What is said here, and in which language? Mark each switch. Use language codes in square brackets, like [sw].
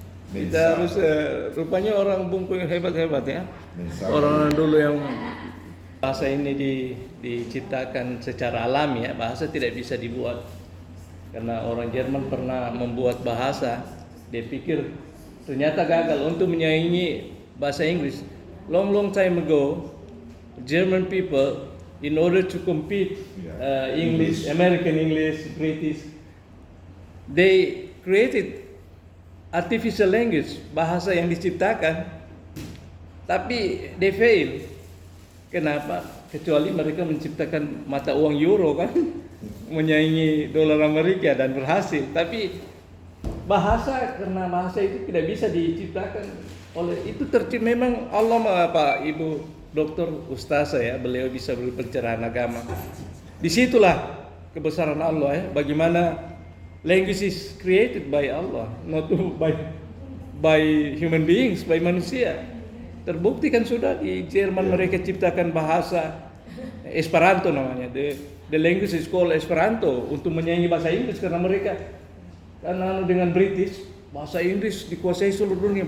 [id] Kita harus rupanya orang Bungku yang hebat-hebat, ya. Orang dulu yang bahasa ini diciptakan secara alami, ya. Bahasa tidak bisa dibuat. Karena orang Jerman pernah membuat bahasa, dia pikir ternyata gagal untuk menyaingi bahasa Inggris. [en] Long time ago, German people, in order to compete English, American English, British, they created artificial language, [id] bahasa yang diciptakan, tapi [en] they fail. [id] Kenapa? Kecuali mereka menciptakan mata uang euro kan, menyaingi dolar Amerika dan berhasil. Tapi bahasa, karena bahasa itu tidak bisa diciptakan oleh itu memang Allah, Pak Ibu Dokter Ustazah, ya, beliau bisa beri pencerahan agama. Disitulah kebesaran Allah, ya, bagaimana [en] language is created by Allah, not by human beings, by [id] manusia. Terbukti kan sudah di Jerman mereka ciptakan bahasa Esperanto namanya. [en] The language is called Esperanto [id] untuk menyaingi bahasa Inggris karena mereka karena dengan British bahasa Inggris dikuasai seluruh dunia.